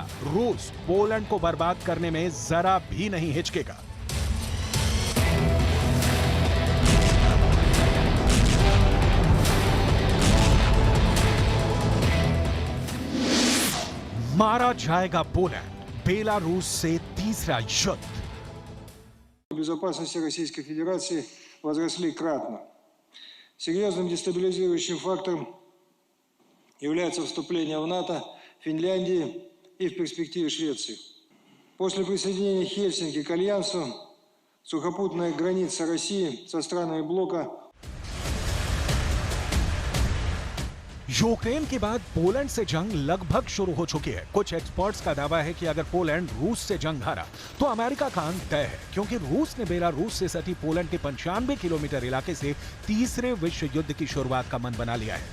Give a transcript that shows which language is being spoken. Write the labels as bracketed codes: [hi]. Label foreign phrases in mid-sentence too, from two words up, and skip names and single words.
[hi] रूस पोलैंड को बर्बाद करने में जरा भी नहीं हिचकेगा। मारा जाएगा पोलैंड, बेलारूस से तीसरा युद्ध। [ru] Безопасности Российской Федерации возросли кратно. Серьезным дестабилизирующим фактором является вступление в НАТО Финляндии и в перспективе Швеции. После присоединения Хельсинки к Альянсу сухопутная граница России со странами блока [hi] यूक्रेन के बाद पोलैंड से जंग लगभग शुरू हो चुकी है। कुछ एक्सपर्ट्स का दावा है कि अगर पोलैंड रूस से जंग हारा तो अमेरिका का अंत तय है, क्योंकि रूस ने बेलारूस से सटी पोलैंड के 95 किलोमीटर इलाके से तीसरे विश्व युद्ध की शुरुआत का मन बना लिया है।